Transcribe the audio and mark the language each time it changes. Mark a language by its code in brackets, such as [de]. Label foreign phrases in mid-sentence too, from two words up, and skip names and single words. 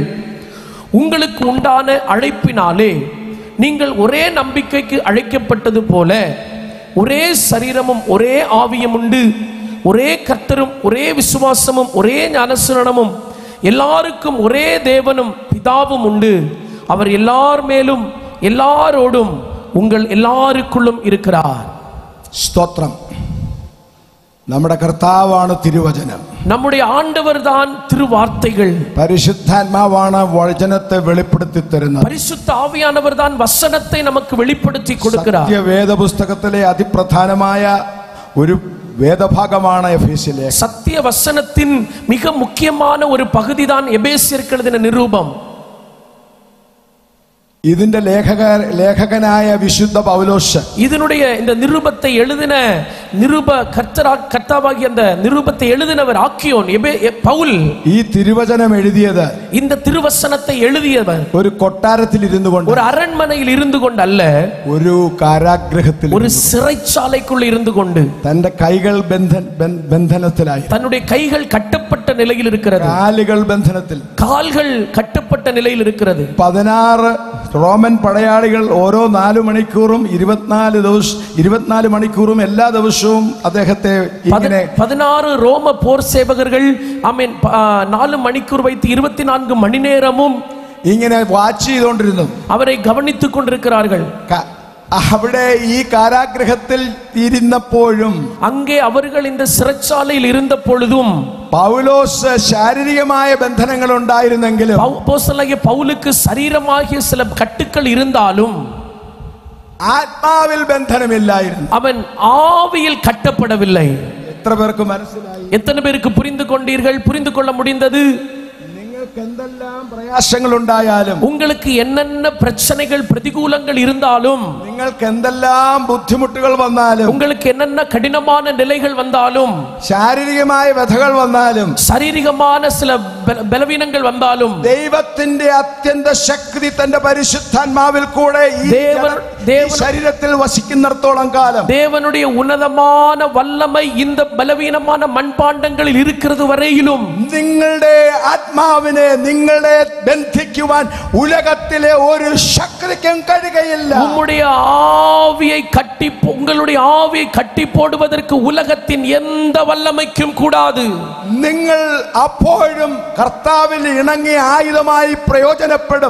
[ta] உங்களுக்கு உண்டான அழைப்பினாலே நீங்கள் ஒரே நம்பிக்கைக்கு அழைக்கப்பட்டது போல ஒரே சரீரமும் ஒரே ஆவியும் உண்டு, ஒரே கர்த்தரும் ஒரே விசுவாசமும் ஒரே ஞானஸ்நானமும் எல்லாருக்கும் ஒரே தேவனும் பிதாவும் உண்டு. அவர் எல்லார் மேலும் எல்லாரோடும் உங்கள் எல்லாருக்குள்ளும் இருக்கிறார். [ml] സ്തോത്രം. നമ്മുടെ കർത്താവാണ് തിരുവചനം. [ta] நம்முடைய ஆண்டவர் தான் திருவார்த்தைகள். [ml] പരിശുദ്ധാത്മാവാണ് വചനത്തെ വെളിപ്പെടുത്തി തരുന്നത്. [ta] பரிசுத்த ஆவியானவர் தான் வசனத்தை நமக்கு வெளிப்படுத்தி கொடுக்கிறார். [ml] സത്യവേദ പുസ്തകത്തിലെ അതിപ്രധാനമായ ഒരു വേദഭാഗമാണ് എഫേസ്യ ലേഖനം. [ta] சத்திய வசனத்தின் மிக முக்கியமான ஒரு பகுதி தான் எபேசியருக்கு எழுதின நிருபம். [ml] ഇതിന്റെ ലേഖകനായ വിശുദ്ധ പൗലോസ് [ta] இதனுடைய இந்த நிருபத்தை எழுதின கர்த்தாவாகிய அந்த நிருபத்தை எழுதினவர் ஆக்கியோன் பவுல். [ml] ഈ തിരുവചനം എഴുതിയത്, [ta] இந்த திருவசனத்தை எழுதியவர் [ml] ഒരു കൊട്ടാരത്തിൽ ഇരുന്നു കൊണ്ട്, [ta] ஒரு அரண்மனையில் இருந்து கொண்டு அல்ல, [ml] ഒരു കാരാഗൃഹത്തിൽ, [ta] ஒரு சிறைச்சாலைக்குள் இருந்து கொண்டு, [ml] തന്റെ കൈകൾ ബന്ധനത്തിലായി, [ta] தன்னுடைய கைகள் கட்டப்பட்ட நிலையில் இருக்கிறது, [ml] കാലുകൾ ബന്ധനത്തിൽ, [ta] கால்கள் கட்டப்பட்ட நிலையில் இருக்கிறது. [ml] 16 റോമൻ പടയാളികൾ ഓരോ 4 മണിക്കൂറും 24 മണിക്കൂറും എല്ലാ ദിവസവും അദ്ദേഹത്തെ ഇങ്ങനെ [ta] 16 ரோம போர் சேவகர்கள் ஆமென் 4 மணிக்கூர் வைத்து 24 மணி நேரமும் [ml] ഇങ്ങനെ വാച്ച് ചെയ്തുകൊണ്ടിരുന്നു. [ta] அவரை கவனித்துக் கொண்டிருக்கிறார்கள். [ml] അവിടെ ഈ കാരാഗൃഹത്തിൽ ഇരുന്നപ്പോഴും, [ta] அங்கே அவர்கள் இந்த சிறைச்சாலையில் இருந்த பொழுதும், [ml] പൗലോസ് ശാരീരികമായ ബന്ധനങ്ങൾ ഉണ്ടായിരുന്നെങ്കിലും, [ta] அப்போஸ்தலனாகிய பவுலுக்கு சரீரமாகிய சில கட்டுக்கள் இருந்தாலும் [ml] ആത്മാവിൽ ബന്ധനമില്ലായിരുന്നു. [ta] அவன் ஆவியில் கட்டப்படவில்லை. [ml] എത്ര പേർക്ക് മനസ്സിലായി? [ta] எத்தனை பேருக்கு புரிந்து கொண்டீர்கள், புரிந்து கொள்ள முடிந்தது? [ml] നിങ്ങൾക്ക് എന്തെല്ലാം പ്രയാസങ്ങൾ ഉണ്ടായാലും, [ta] உங்களுக்கு என்னென்ன பிரச்சனைகள் பிரதிகூலங்கள் இருந்தாலும், [ml] നിങ്ങൾക്ക് എന്തെല്ലാം ബുദ്ധിമുട്ടുകൾ വന്നാലും, [ta] உங்களுக்கு என்னென்ன கடினமான நிலைகள் வந்தாலும், [ml] ശാരീരികമായ വ്യഥകൾ വന്നാലും, ശാരീരികமான சில ബലവീനങ്ങൾ വന്നാലും, ദൈവത്തിന്റെ അത്യന്ത ശക്തി തന്റെ പരിശുദ്ധാത്മാവിൽ കൂടെ ഈ ശരീരത്തിൽ വസിക്കുന്നിടത്തോളം കാലം, [ta] தேவனுடைய உன்னதமான வல்லமை இந்த பலவீனமான மண்பாண்டங்களில் இருக்கிறது வரையிலும், [ml] നിങ്ങളുടെ ആത്മാവിനെ നിങ്ങളെ ബന്ധിക്കുവാൻ ഉലകത്തിലെ ഒരു ശക്തിക്കും കഴിയുകയില്ല. [ta] உங்களுடைய ஆவியை கட்டி போடுவதற்கு உலகத்தின் எந்த வல்லமைக்கும் கூடாது. [ml] നിങ്ങൾ അപ്പോഴും കർത്താവിൽ ഇണങ്ങിയ ആയുധമായി പ്രയോജനപ്പെടും.